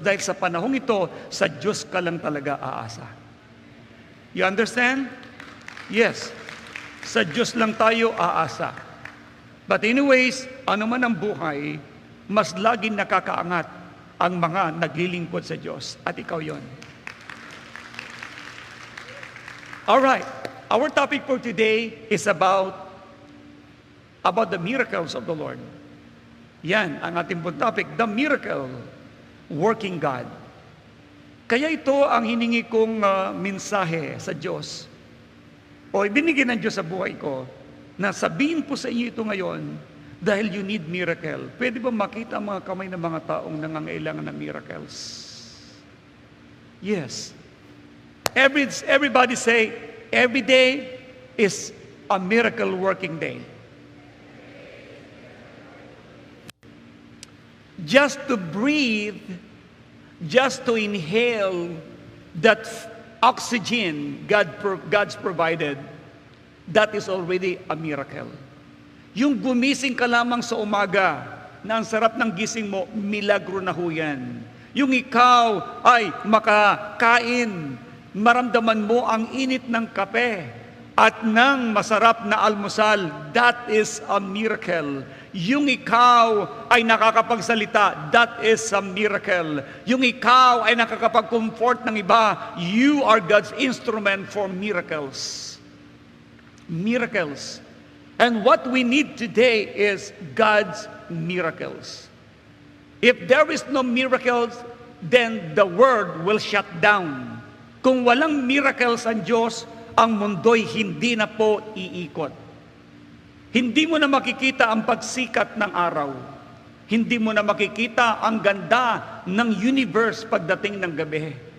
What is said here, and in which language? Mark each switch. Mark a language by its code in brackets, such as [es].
[tl] Dahil sa panahong ito, sa Diyos ka lang talaga aasa. [en] You understand? Yes. [tl] Sa Diyos lang tayo aasa. [en] But anyways, [tl] ano man ang buhay, mas laging nakakaangat ang mga naglilingkod sa Diyos. At ikaw yon. [en] Alright. Our topic for today is about the miracles of the Lord. [tl] Yan ang ating pong topic, [en] the miracle working God. [tl] Kaya ito ang hiningi kong mensahe sa Diyos. O ibinigay ng Diyos sa buhay ko na sabihin po sa inyo ito ngayon dahil [en] you need miracle. [tl] Pwede ba makita ang mga kamay ng mga taong nangangailangan ng miracles? [en] Yes. Everybody say, every day is a miracle working day. Just to breathe, just to inhale that oxygen God's provided, that is already a miracle. [tl] Yung gumising ka lamang sa umaga, na ang sarap ng gising mo, milagro na ho yan. Yung ikaw ay makakain maramdaman mo ang init ng kape at ng masarap na almusal, [en] that is a miracle. [tl] Yung ikaw ay nakakapagsalita, [en] that is a miracle. [tl] Yung ikaw ay nakakapag-comfort ng iba, [en] you are God's instrument for miracles. Miracles. And what we need today is God's miracles. If there is no miracles, then the world will shut down. [tl] Kung walang miracles ang Diyos, ang mundo'y hindi na po iikot. Hindi mo na makikita ang pagsikat ng araw. Hindi mo na makikita ang ganda ng universe pagdating ng gabi.